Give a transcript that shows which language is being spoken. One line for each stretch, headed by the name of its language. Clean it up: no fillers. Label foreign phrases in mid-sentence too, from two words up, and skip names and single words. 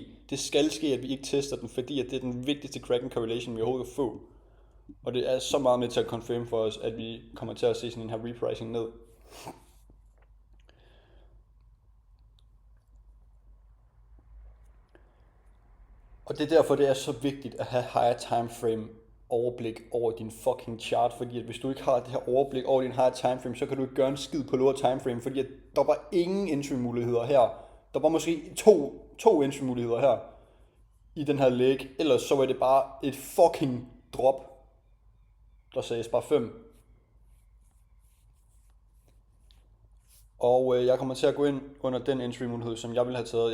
Danish: Det skal ske, at vi ikke tester den, fordi at det er den vigtigste
English: Kraken correlation,
Danish: vi overhovedet kan få. Og det er så meget med til at confirm for os, at vi kommer til at se sådan en her repricing ned. Og det er derfor, det er så vigtigt at have
English: higher time frame
Danish: overblik over din
English: fucking chart,
Danish: fordi at hvis du ikke har det her overblik over din
English: higher time frame,
Danish: så kan du ikke gøre en skid på
English: lower time frame,
Danish: fordi at der var ingen entry muligheder her. Der var måske to entry muligheder her i den her leg, ellers så var det bare et fucking drop. Der sagdes bare 5. Og jeg kommer til at gå ind under den entry mulighed, som jeg ville have taget.